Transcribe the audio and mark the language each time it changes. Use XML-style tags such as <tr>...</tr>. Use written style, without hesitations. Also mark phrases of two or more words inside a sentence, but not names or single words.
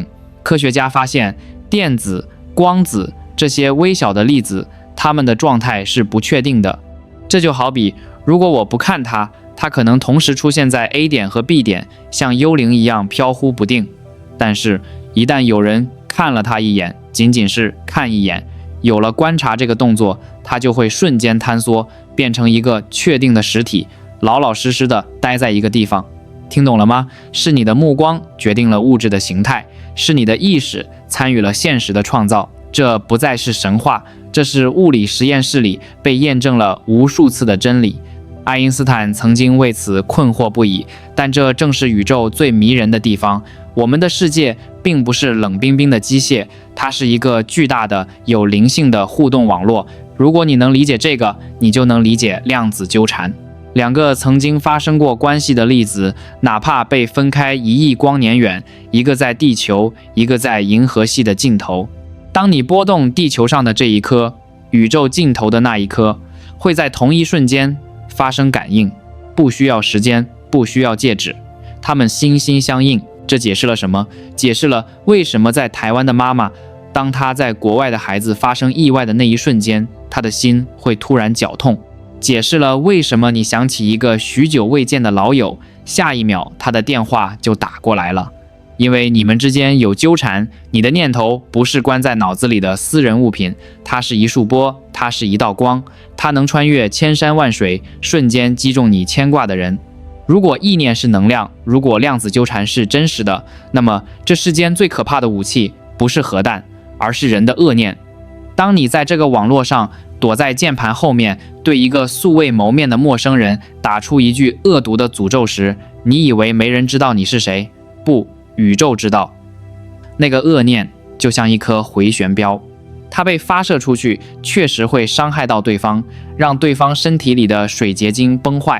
<zh>科學家發現，電子、光子這些微小的粒子，它們的狀態是不確定的。這就好比，如果我不看它，它可能同時出現在 A 點和 B 點，像幽靈一樣飄忽不定。但是，一旦有人看了它一眼，僅僅是看一眼，有了觀察這個動作，它就會瞬間坍縮，變成一個確定的實體，老老實實的待在一個地方。聽懂了嗎？是你的目光決定了物質的形態，是你的意識參與了現實的創造。這不再是神話，這是物理實驗室裡被驗證了無數次的真理。愛因斯坦曾經為此困惑不已，但這正是宇宙最迷人的地方。我們的世界並不是冷冰冰的機械，它是一個巨大的有靈性的互動網絡， 如果你能理解這個，你就能理解量子糾纏。兩個曾經發生過關係的粒子，哪怕被分開1億光年遠，一個在地球，一個在銀河系的盡頭。當你撥動地球上的這一顆，宇宙盡頭的那一顆，會在同一瞬間發生感應，不需要時間，不需要介質，它們心心相印。這解釋了什麼？解釋了為什麼在台灣的媽媽，當她在國外的孩子發生意外的那一瞬間，她的心會突然絞痛。解釋了為什麼你想起一個許久未見的老友，下一秒他的電話就打過來了。因為你們之間有糾纏，你的念頭不是關在腦子裡的私人物品，它是一束波，它是一道光，它能穿越千山萬水，瞬間擊中你牽掛的人。如果意念是能量，如果量子糾纏是真實的，那麼這世間最可怕的武器不是核彈，而是人的惡念。當你在這個網絡上躲在鍵盤後面，對一個素未謀面的陌生人打出一句惡毒的詛咒時，你以為沒人知道你是誰？不，宇宙知道。那個惡念就像一顆迴旋鏢，它被發射出去，確實會傷害到對方，讓對方身體裡的水結晶崩壞。</zh>